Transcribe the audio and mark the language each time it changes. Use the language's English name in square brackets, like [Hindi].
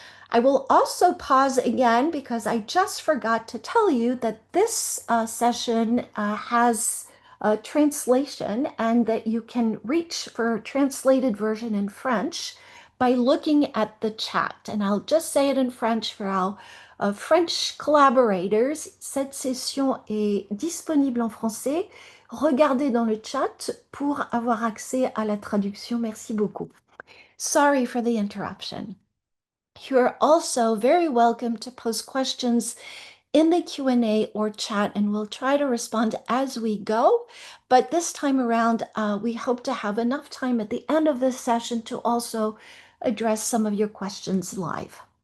[English] I will also pause again because I just forgot to tell you that this session has a translation and that you can reach for a translated version in French by looking at the chat. And I'll just say it in French for our French collaborators. [French] Cette session est disponible en français. Regardez dans le chat pour avoir accès à la traduction. Merci beaucoup. [English] Sorry for the interruption. You're also very welcome to post questions in the Q&A or chat, and we'll try to respond as we go. But this time around, we hope to have enough time at the end of this session to also address some of your questions live.